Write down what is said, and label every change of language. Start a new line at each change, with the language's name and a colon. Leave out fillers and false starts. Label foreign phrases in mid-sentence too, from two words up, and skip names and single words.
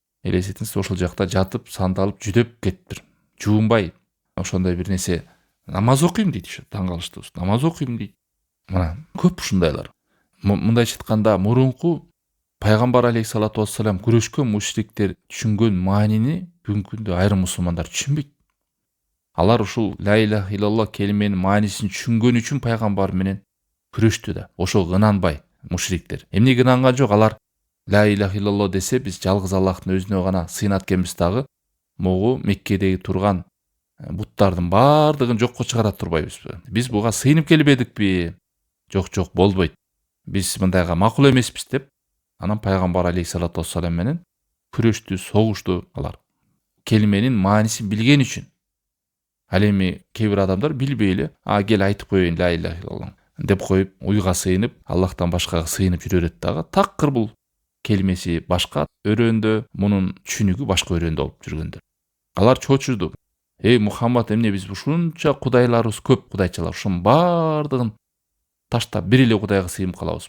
Kyrgyz: элестетиңиз, ошол жакта жатып сандалып жүдөп кетиптир, жуунбай ошондой бир нерсе. Намаз окуйм дейт, ошо таң калыштуу, намаз окуйм дейт. Мына көп ушундайлар. Мындайча айтканда мурунку пайгамбар
Arabic: عليه الصلاة والسلام
Kyrgyz: күрөшкөн мушриктер түшүнгөн маанини бүгүнкү күндө айрым мусулмандар түшүнбөйт. Алар ушул
Arabic: لا إله إلا الله
Kyrgyz: келименин маанисин түшүнгөн үчүн пайгамбар менен күрөштү да. Ошого ынанбай мушриктер. Эмнеге ынанган жок? Алар
Arabic: لا إله إلا الله
Kyrgyz: десе биз жалгыз Аллахтын өзүнө гана сыйынат экенбиз дагы, могу Меккедеги турган буттардын баардыгын жокко чыгара турбайбызбы? Биз буга сыйынып келбедикпи? Жок, болбойт. Биз мындайга макул эмеспиз деп, анан пайгамбар
Arabic: عليه الصلاة والسلام
Kyrgyz: менен күрөштү, согушту алар. Келименин маанисин билген үчүн. Ал эми кээ бир адамдар билбей эле, кел айтып коеюн
Arabic: لا إله إلا الله
Kyrgyz: деп коюп, уйга сыйынып, Аллахтан башкага сыйынып жүрө берет дагы. Такыр бул келимеси башка өрөөндө, мунун түшүнүгү башка өрөөндө болуп жүргөндөр. Алар чочурду. Эй Мухаммад, эмне биз ушунча кудайларыбыз көп, кудайчалар, ушунун баардыгын таштап бир эле кудайга сыйынып калабыз.